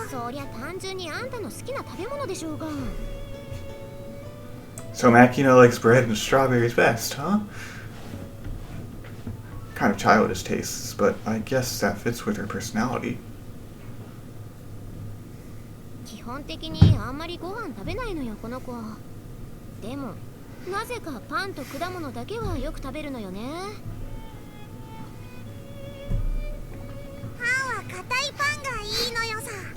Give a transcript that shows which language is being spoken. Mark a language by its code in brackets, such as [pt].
[ja] そりゃ単純にあんたの好きな食べ物でしょうが。 [en] So Makina likes bread and strawberries best, huh? kind of childish tastes, but I guess that fits with her personality. [ja] 基本的にあんまりご飯食べないのよこの子。でもなぜかパンと果物だけはよく食べるのよね。パンは硬いパンがいいのよさ。